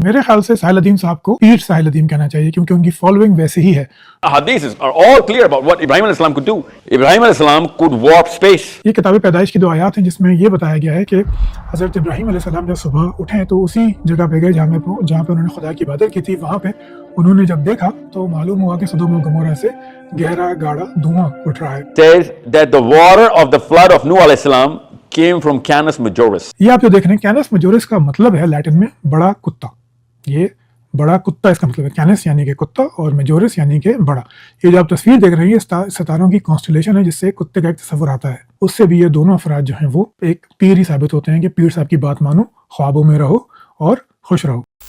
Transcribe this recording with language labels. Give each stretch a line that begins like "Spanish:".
Urdu: میرے خیال سے ساحل الدین صاحب کو پیر ساحل الدین کہنا چاہیے کیونکہ ان کی فالوئنگ ویسے ہی ہے.
English: Hadiths are all clear about what Ibrahim alayhi salam could do. Ibrahim alayhi salam could warp space.
Urdu: یہ کتاب پیدائش کی 2 آیات ہیں جس میں یہ بتایا گیا ہے کہ حضرت ابراہیم علیہ السلام جب صبح اٹھے تو اسی جگہ پہ گئے جہاں پہ انہوں نے خدا کی عبادت کی تھی. وہاں پہ انہوں نے جب دیکھا تو معلوم ہوا کہ سدوم و گمورہ سے گہرا گاڑا دھواں اٹھ رہا ہے.
English: Says that the water of the flood of Nuh alayhi salam came from Canis Majoris.
Urdu: یہ آپ جو دیکھ رہے ہیں کینس میجورس کا مطلب ہے لیٹن میں بڑا کتا. یہ بڑا کتا اس کا مطلب ہے. کینس یعنی کہ کتا اور میجورس یعنی کہ بڑا. یہ جو آپ تصویر دیکھ رہے ہیں یہ ستاروں کی کانسٹیلیشن ہے جس سے کتے کا ایک تصور آتا ہے. اس سے بھی یہ دونوں افراد جو ہیں وہ ایک پیر ہی ثابت ہوتے ہیں کہ پیر صاحب کی بات مانو, خوابوں میں رہو اور خوش رہو.